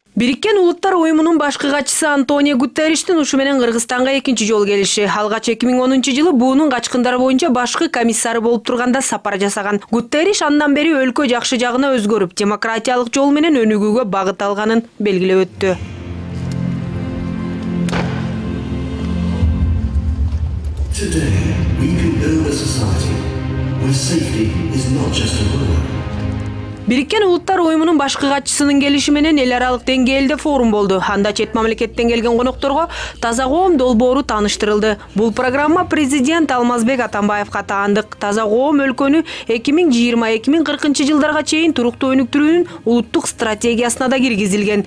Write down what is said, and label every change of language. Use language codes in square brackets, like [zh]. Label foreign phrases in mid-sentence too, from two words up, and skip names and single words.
[ky] Бириккен Улуттар Уюмунун башкы катчысы Антонио Гутерриштин ушу менен Кыргызстанга экинчи жолу келиши. Алгач 2010-жылы буунун качкындары боюнча башкы комиссары болуп турганда сапар жасаган. Гутерриш андан бери өлкө жакшы жагына өзгөрүп, демократиялык жол менен өнүгүүгө багыт алганын белгилеп өттү. [en] Today, we can build a society where safety is not just a word. [ky] Бириккен Улуттар Уюмунун башкы катчысынын келиши менен эл аралык деңгээлде форум болду. Анда чет мамлекеттен келген конокторго таза коом долбоору тааныштырылды. Бул программа президент Алмазбек Атамбаевга таандык. Таза коом өлкөнү 2020-2040 жылдарга чейин туруктуу өнүктүрүүнүн улуттук стратегиясына да киргизилген.